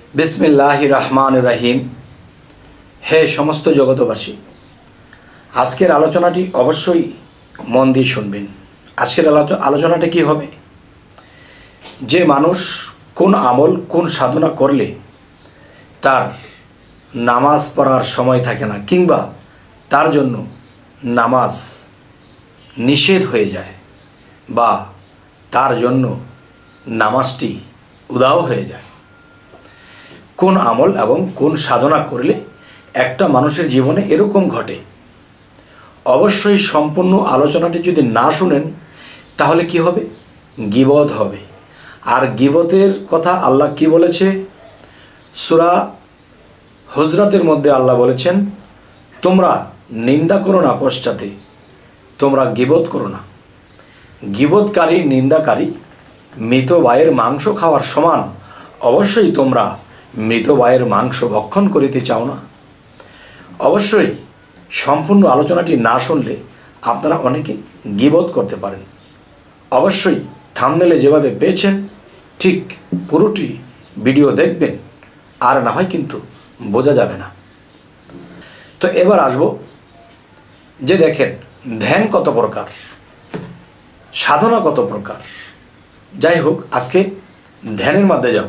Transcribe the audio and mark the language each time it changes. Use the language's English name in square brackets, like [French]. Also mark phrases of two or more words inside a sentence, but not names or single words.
[Arabic] بسم الله الرحمن الرحيم. [Bangla] হে সমস্ত জগতবাসী, আজকের আলোচনাটি অবশ্যই মন দিয়ে শুনবেন। আজকের আলোচনাটা কি হবে যে মানুষ কোন আমল কোন সাধনা করলে তার নামাজ পড়ার সময় থাকে না কিংবা তার জন্য নামাজ নিষেধ হয়ে যায় বা তার জন্য নামাজটি উধাও হয়ে যায়। কোন আমল এবং কোন সাধনা করলে একটা মানুষের জীবনে এরকম ঘটে। অবশ্যই সম্পূর্ণ আলোচনাটি যদি না শোনেন তাহলে কি হবে, গিবত হবে। আর গিবতের কথা আল্লাহ কি বলেছে, সূরা হুজরাতের মধ্যে আল্লাহ বলেছেন, তোমরা নিন্দা করো না পশ্চাতে তোমরা গিবত করো না। গিবতকারী নিন্দাকারী মৃত ভাইয়ের মাংস খাওয়ার সমান। অবশ্যই তোমরা মৃত ভাইয়ের মাংস ভক্ষণ করিতে চাও না। অবশ্যই সম্পূর্ণ আলোচনাটি না শুনলে আপনারা অনেকে গিবত করতে পারেন। অবশ্যই থাম্বনেলে যেভাবে পেয়েছেন ঠিক পুরোটি ভিডিও দেখবেন, আর না হয় কিন্তু বোঝা যাবে না। তো এবার আসবো যে দেখেন ধ্যান কত প্রকার, সাধনা কত প্রকার। যাই হোক, আজকে ধ্যানের মধ্যে যাব।